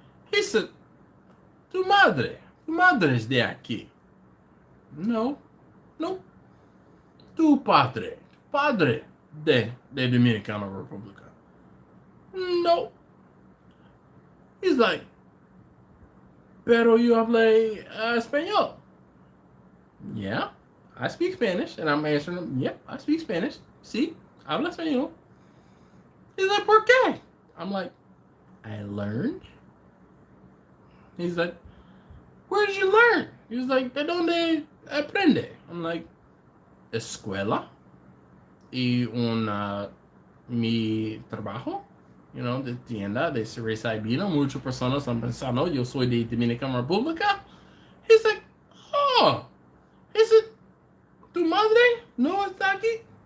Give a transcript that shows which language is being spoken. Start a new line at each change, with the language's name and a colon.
English: He said,
Spanish: tu madre es de aquí. No. Tu padre de Dominicana Republica. No.
English: He's like,
Spanish: pero yo hablé español.
English: Yeah, I speak Spanish. And I'm answering him, yep, I speak Spanish.
Spanish: Sí, habla español.
English: He's like,
Spanish: ¿por qué?
English: I'm like, I learned. He's like, where did you learn? He's like,
Spanish: ¿de dónde aprende?
English: I'm like,
Spanish: escuela y mi trabajo. De tienda de cerveza y vino. Muchas personas están pensando, yo soy de Dominicana República.
English: He's like, oh. He said,
Spanish: ¿tu madre no está aquí?